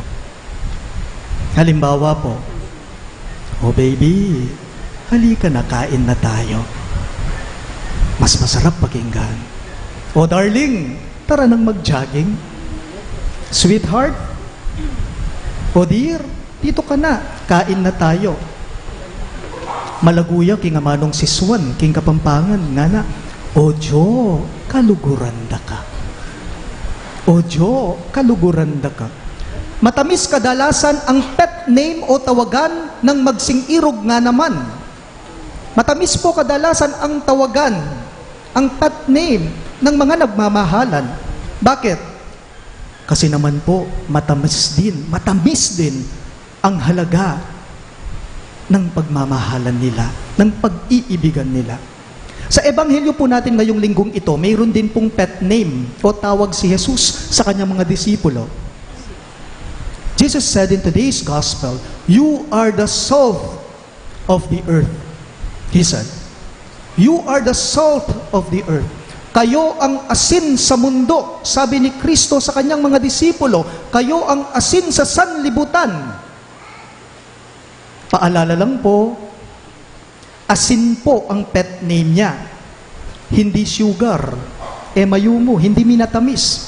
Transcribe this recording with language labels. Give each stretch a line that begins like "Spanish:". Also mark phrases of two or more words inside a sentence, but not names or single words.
Filipino: Halimbawa po,
English: "Oh baby,
Filipino: halika na, kain na tayo." Mas masarap pakinggan.
English: "Oh darling,
Filipino: tara nang mag-jogging." "Sweetheart,
English: o dear,
Filipino: dito ka na, kain na tayo."
Pampanga: Malaguya king amanong siswan, king kapampangan, nga na, "Ojo, kaluguranda ka. Ojo, kaluguranda ka."
Filipino: Matamis kadalasan ang
English: pet name
Filipino: o tawagan ng magsing-irog nga naman. Matamis po kadalasan ang tawagan, ang
English: pet name
Filipino: ng mga nagmamahalan. Bakit? Kasi naman po, matamis din ang halaga ng pagmamahalan nila, ng pag-iibigan nila. Sa ebanghelyo po natin ngayong linggong ito, mayroon din pong
English: pet name
Filipino: o tawag si Jesus sa kanyang mga disipulo.
English: Jesus said in today's gospel, "You are the salt of the earth." He said, "You are the salt of the earth."
Filipino: Kayo ang asin sa mundo. Sabi ni Kristo sa kanyang mga disipulo, kayo ang asin sa sanlibutan. Paalala lang po, asin po ang
English: pet name
Filipino: niya. Hindi sugar, mayumo, hindi minatamis.